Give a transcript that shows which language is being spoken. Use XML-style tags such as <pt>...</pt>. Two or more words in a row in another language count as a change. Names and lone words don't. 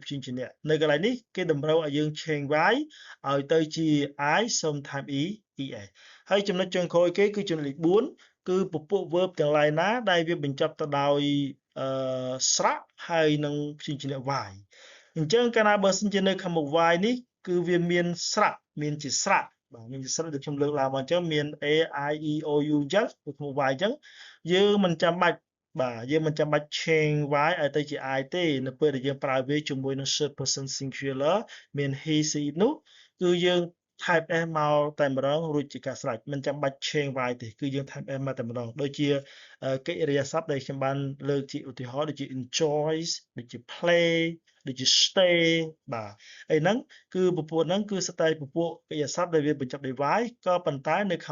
<km>ព្យញ្ជនៈនៅកន្លែងនេះគេតម្រូវឲ្យយើង</km> <en>change y</en> <km>ឲ្យទៅជា I សូមថែម es ហើយចំណុចចុងក្រោយគេគឺចំណុច លេខ4គឺពពួក verb ទាំងឡាយណាដែលវាបញ្ចប់ទៅដោយស្រៈហើយនឹងព្យញ្ជនៈ y អញ្ចឹងកាលណាបើសិនជានៅខាងមុខ y នេះគឺវាមានស្រៈមានជាស្រៈបាទមានជាស្រៈដូចខ្ញុំលើកឡើងមកអញ្ចឹងមាន a I e o u អញ្ចឹងនៅក្នុង y អញ្ចឹងយើងមិនចាំបាច់</km> <en>change y</en> <km>ឲ្យទៅជា I ទេនៅពេលដែលយើងប្រើវាជាមួយនឹង</km> <en>third person singular</en> <km>មាន</km> <en>he she</en> <km>នោះគឺយើង</km> <en>type S</en> <km>មកតែម្ដងរួចជាការស្រេចមិនចាំបាច់</km> <en>change y</en> <km>ទេគឺយើង</km> <en>type S</en> <km>មកតែម្ដងដូចជាកិរិយាសព្ទដែលខ្ញុំបានលើកជាឧទាហរណ៍ដូចជា enjoys ដូច ជា play ដូចជា stay បាទហើយហ្នឹងគឺពពួកហ្នឹងគឺសុទ្ធតែពពួកកិរិយាសព្ទដែលវាបញ្ចប់ដោយ y ក៏ប៉ុន្តែនៅខាង</km>